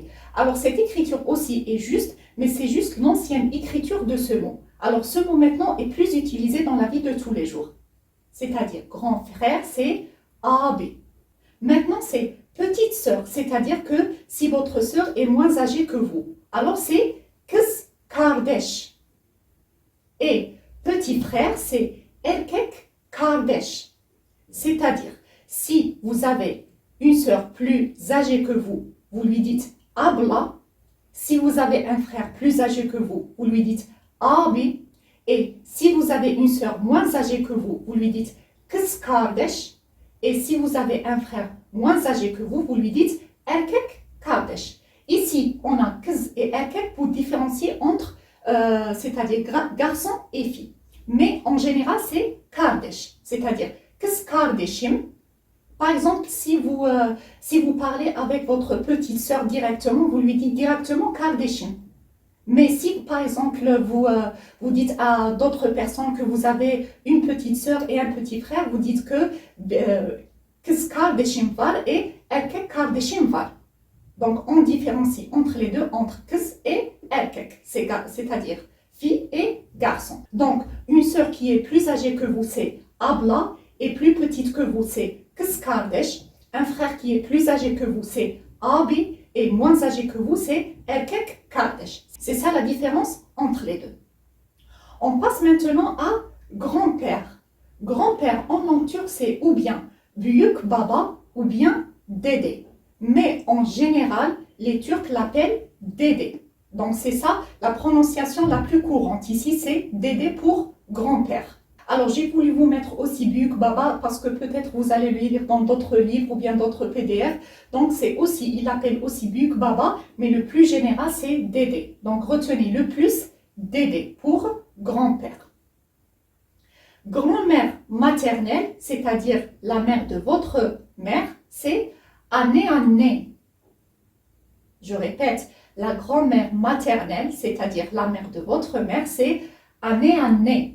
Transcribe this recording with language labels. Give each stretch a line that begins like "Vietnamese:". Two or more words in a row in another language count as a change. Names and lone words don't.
French: Alors, cette écriture aussi est juste, mais c'est juste l'ancienne écriture de ce mot. Alors, ce mot maintenant est plus utilisé dans la vie de tous les jours. C'est-à-dire, grand frère, c'est abi. Maintenant, c'est petite sœur, c'est-à-dire que si votre sœur est moins âgée que vous, alors c'est
Turkish: kız kardeş.
French: Et petit frère, c'est
Turkish: erkek kardeş.
French: C'est-à-dire, si vous avez une sœur plus âgée que vous, vous lui dites abla. Si vous avez un frère plus âgé que vous, vous lui dites abi. Et si vous avez une sœur moins âgée que vous, vous lui dites
Turkish: kız kardeş.
French: Et si vous avez un frère moins âgé que vous, vous lui dites
Turkish: erkek kardeş.
French: Ici, on a kız et erkek pour différencier entre, c'est-à-dire garçon et fille. Mais en général, c'est kardeş, c'est-à-dire
Turkish: kız kardeşim.
French: Par exemple, si vous parlez avec votre petite sœur directement, vous lui dites directement kardeşim. Mais si, par exemple, vous dites à d'autres personnes que vous avez une petite sœur et un petit frère, vous dites que
Turkish: kız kardeşim var
French: et
Turkish: erkek kardeşim var.
French: Donc, on différencie entre les deux, entre kız et erkek, c'est-à-dire fille et garçon. Donc, une sœur qui est plus âgée que vous, c'est abla, et plus petite que vous, c'est
Turkish: kız kardeş.
French: Un frère qui est plus âgé que vous, c'est abi, et moins âgé que vous, c'est
Turkish: erkek kardeş.
French: C'est ça la différence entre les deux. On passe maintenant à grand-père. Grand-père en langue turque, c'est ou bien
Turkish: büyük baba
French: ou bien dede. Mais en général, les Turcs l'appellent dede. Donc c'est ça la prononciation la plus courante. Ici, c'est dede pour grand-père. Alors j'ai voulu vous mettre aussi
Turkish: büyük baba
French: parce que peut-être vous allez le lire dans d'autres livres ou bien d'autres PDF. Donc c'est aussi, il appelle aussi
Turkish: büyük baba,
French: mais le plus général c'est dede. Donc retenez le plus dede pour grand-père. Grand-mère maternelle, c'est-à-dire la mère de votre mère, c'est anne. Je répète, la grand-mère maternelle, c'est-à-dire la mère de votre mère, c'est année.